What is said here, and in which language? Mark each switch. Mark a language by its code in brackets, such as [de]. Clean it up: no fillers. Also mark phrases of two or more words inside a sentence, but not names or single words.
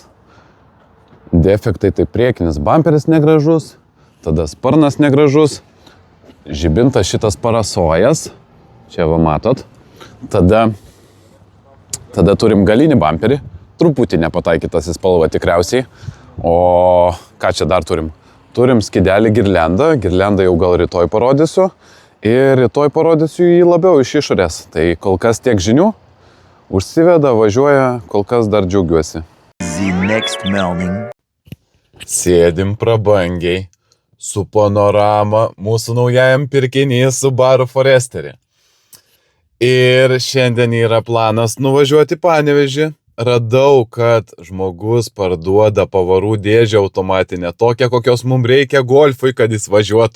[lt] Defektai tai priekinis bamperis negražus, tada sparnas negražus, žibintas šitas parasojas, čia va matot, tada turim galinį bamperį, truputį nepataikytas į spalvą tikriausiai. O ką čia dar turim? Turim skidelį girliandą jau gal rytoj parodysiu ir rytoj parodysiu jį labiau iš išorės. Tai kol kas tiek žinių, užsiveda, važiuoja, kol kas dar džiaugiuosi. [en] The next morning. [lt] Sėdim prabangiai su panorama mūsų naujajam pirkinį Subaru Foresterį. Ir šiandien yra planas nuvažiuoti į Panevėžį. Radau, kad žmogus parduoda pavarų dėžę automatinę, tokią, kokios mums reikia Golfui, kad jis važiuotų.